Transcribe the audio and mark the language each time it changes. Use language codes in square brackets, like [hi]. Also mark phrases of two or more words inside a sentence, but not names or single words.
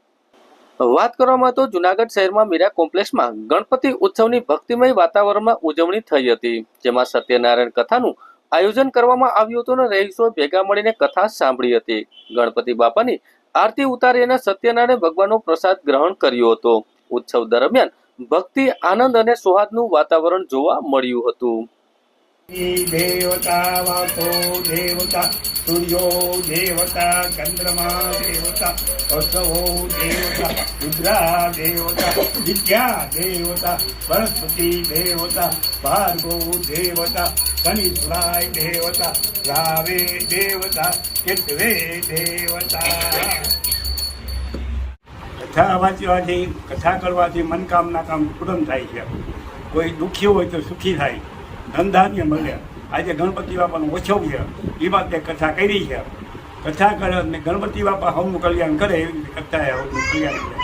[gu] વાત કરવામાં તો જુનાગઢ શહેરમાં મીરા કોમ્પ્લેક્સમાં ગણપતિ ઉત્સવની ભક્તિમય વાતાવરણમાં ઉજવણી થઈ હતી જેમાં સત્યનારાયણ કથાનું આયોજન કરવામાં આવ્યું હતું અને રહીશો ભેગા મળીને કથા સાંભળી હતી. ગણપતિ બાપાની આરતી ઉતારી અને સત્યનારાયણ ભગવાનનો પ્રસાદ ગ્રહણ કર્યો હતો. ઉત્સવ દરમિયાન ભક્તિ, આનંદ અને સૌહાર્દનું વાતાવરણ જોવા મળ્યું હતું. [sa] देवता वासो देवता सूर्यो देवता चंद्रमा देवता असवो देवता रुद्रा देवता विद्या देवता सरस्वती देवता भार्गो देवता शनिश्वराय देवता रावे देवता केतवे देवता. [gu] કથા વાંચવાથી કથા કરવાથી મનકામના કામ પૂર્ણ થાય છે. કોઈ દુઃખી હોય તો સુખી થાય, ધનધાન્ય મળે. આજે ગણપતિ બાપાનો ઓછો છે એ માટે કથા કરી છે. કથા કરે અને ગણપતિ બાપા હવનું કલ્યાણ કરે એવી રીતે કથા હવનું કલ્યાણ કરે.